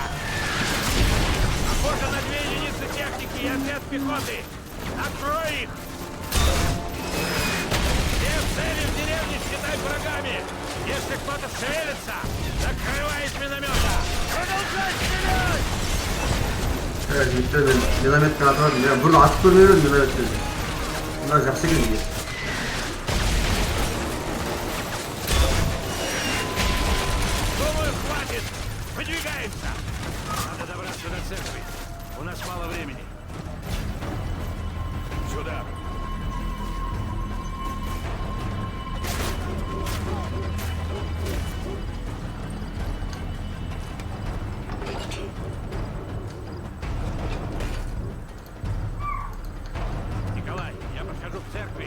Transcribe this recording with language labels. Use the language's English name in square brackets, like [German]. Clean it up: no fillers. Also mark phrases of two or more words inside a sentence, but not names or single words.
[Russian] Похоже на 2 единицы техники и отряд пехоты! Открой их! Все цели в деревне считай врагами! Если кто-то шевелится, закрывай из миномета! Продолжай стрелять! [Turkish] Evet bitti ben. Minametten atamadım. Ya burada atıp durmuyoruz minametten. Bunlar jaksa gidiyor. [Russian] Думаю, хватит! Выдвигаемся! Надо добраться до церкви. У нас мало времени. Сюда! Николай, я подхожу к церкви.